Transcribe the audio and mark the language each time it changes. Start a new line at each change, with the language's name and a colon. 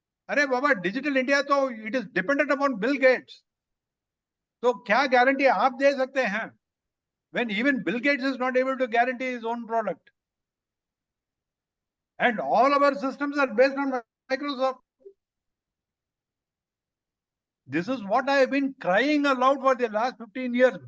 Hindi: अरे बाबा
English: Digital India तो it is dependent upon Bill Gates.
Hindi: तो क्या guarantee आप दे सकते हैं?
English: When even Bill Gates is not able to guarantee his own product. And all of our systems are based on Microsoft. This is what I have been crying aloud for the last 15 years.